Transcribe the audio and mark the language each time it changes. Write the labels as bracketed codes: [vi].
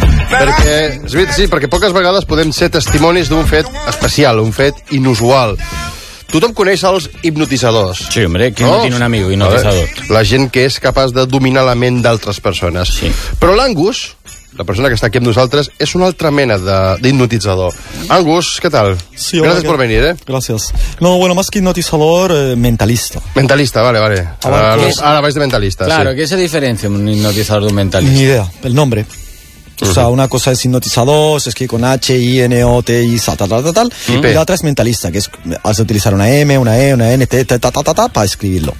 [ca] Perquè, és veritat, sí, perquè poques vegades podem ser testimonis d'un fet especial, un fet inusual. Tothom coneix els hipnotitzadors. [es] Sí, home, qui no tiene un amigo hipnotizador? [ca] La gent que és capaç de dominar la ment d'altres persones. Sí. Però l'Angus, la persona que està aquí amb nosaltres, és una altra mena d'hipnotitzador. Angus, què tal? Sí, gràcies per venir, eh? Gràcies. [es] No, bueno, más que hipnotizador, mentalista. [ca] Mentalista, vale, vale. Ara vaig de mentalista, [es] claro, Claro, ¿qué se diferencia un hipnotizador de un mentalista? Ni idea, el nombre. O sea, una cosa es hipnotizador, se escribe con H, I, N, O, T, I, tal, tal, tal, tal. Y la otra es mentalista, que es has de utilizar una M, una E, una N, ta, para escribirlo.